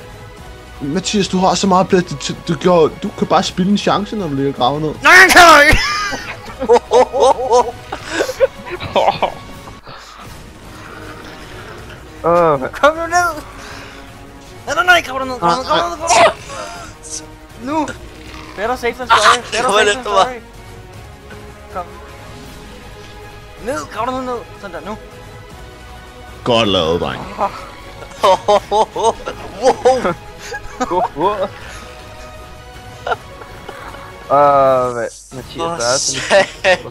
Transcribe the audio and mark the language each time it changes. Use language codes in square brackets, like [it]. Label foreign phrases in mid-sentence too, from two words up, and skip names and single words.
[da] Mathias, du har så meget plads, du kan bare spille en chance, når du ligger gravet ned. Nej, jeg kan ikke! Kom nu ned! Nej, grav dig ned, grav dig ned. Nu! [en] Better safe than sorry. Better safe than sorry. [da] Kom. Ned, grav dig ned. Sådan der, nu. Godt lavet, dreng. Wow! Mathias, der er sådan